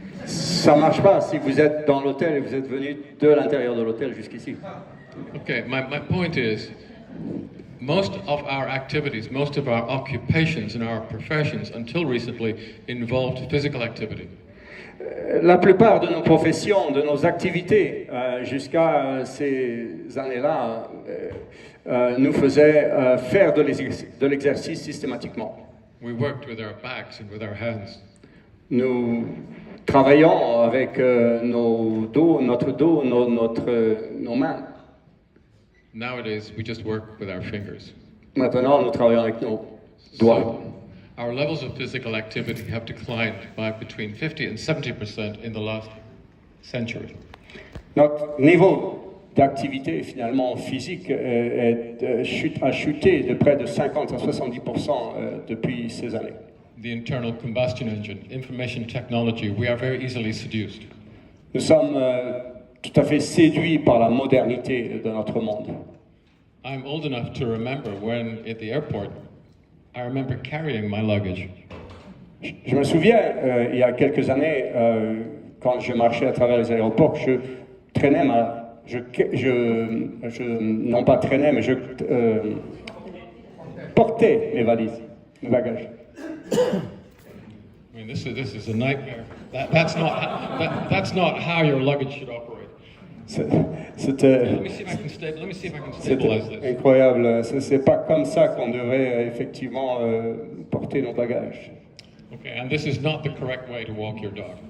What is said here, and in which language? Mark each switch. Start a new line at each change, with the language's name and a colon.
French: Ça marche pas si vous êtes dans l'hôtel et vous êtes venu de l'intérieur de l'hôtel jusqu'ici.
English: Okay, my point is, most of our activities, most of our occupations and our professions until recently involved physical activity.
French: La plupart de nos professions, de nos activités, jusqu'à ces années-là, nous faisaient faire de l'exercice systématiquement.
English: We worked with our backs and with our hands.
French: Nous travaillons avec nos dos, nos mains.
English: Nowadays, we just work with our fingers.
French: Maintenant, nous travaillons avec nos doigts.
English: So, our levels of physical activity have declined by between 50 and 70% in the last century.
French: Notre niveau d'activité finalement physique a chuté de près de 50 à 70% depuis ces années.
English: The internal combustion engine, information technology, we are very easily seduced.
French: Nous sommes tout à fait séduits par la modernité de notre monde.
English: I'm old enough to remember when at the airport, I remember carrying my luggage.
French: Je me souviens, il y a quelques années, quand je marchais à travers les aéroports, je traînais non pas traînais, mais je portais mes valises, mes bagages.
English: I mean, this is a nightmare. That's not how your luggage should operate.
French: C'était
English: Let me see if I can stabilize this.
French: incroyable. C'est pas comme ça qu'on devrait effectivement porter nos bagages.
English: Okay, and this is not the correct way to walk your dog.